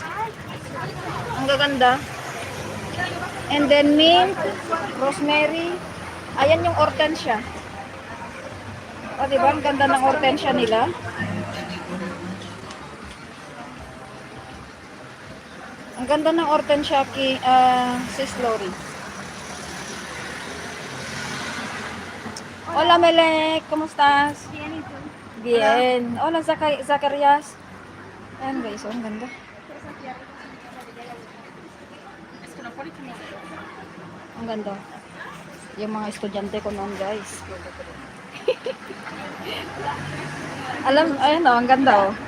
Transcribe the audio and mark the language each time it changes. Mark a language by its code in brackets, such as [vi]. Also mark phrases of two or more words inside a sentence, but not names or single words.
[tl] Ang gaganda. And then mint, rosemary. Ayan yung hortensia. O, diba? Ang ganda ng hortensia nila. Ang ganda ng hortensia kay Sis Lori. [es] Hola, Melek. ¿Cómo estás? Bien. Hola, Zacarias. [tl] Ayan guys, oh, ang ganda. Ang ganda. Yung mga estudyante ko noon guys. Ayan oh, ang ganda oh.